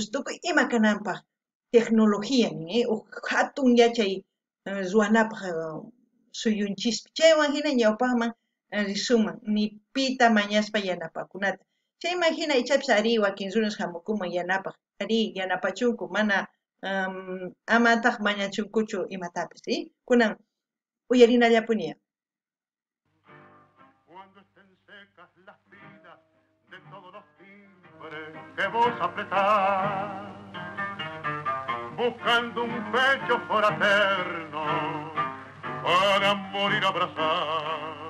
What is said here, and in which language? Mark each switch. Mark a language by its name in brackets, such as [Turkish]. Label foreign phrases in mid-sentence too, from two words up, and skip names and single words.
[Quechua] tukuy ima kananpaq tecnología hatun yachay ruwanapaq suyunchispi chaywan hina ñawpaqman risuman ni pita mañaspa yanapakunata chayman hina ichapis ari wakin runas hamukuman yanapaq ari yanapachunku mana amataq mañachunkuchu imatapis kunan uyarinallapuniya. [Spanish] Cuando estén secas las pilas de todos los timbres que vos apretás, buscando un pecho fraterno para morir abrazado.